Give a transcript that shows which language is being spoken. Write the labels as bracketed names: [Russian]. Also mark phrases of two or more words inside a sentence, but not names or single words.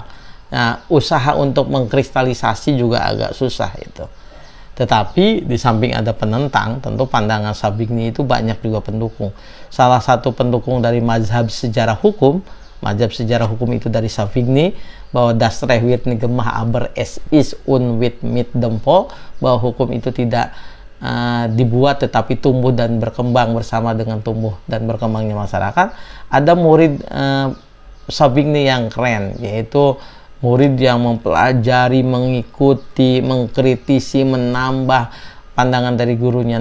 [Indonesian] Nah, usaha untuk mengkristalisasi juga agak susah itu. Tetapi di samping ada penentang, tentu pandangan Savigny itu banyak juga pendukung. Salah satu pendukung dari mazhab sejarah hukum itu dari Savigny, bahwa [German] das recht wird nicht gemacht aber es ist unwit mit dem Volk, [Indonesian] bahwa hukum itu tidak dibuat tetapi tumbuh dan berkembang bersama dengan tumbuh dan berkembangnya masyarakat. Ada murid Savigny yang keren, yaitu murid yang mempelajari, mengikuti, mengkritisi, menambah pandangan dari gurunya.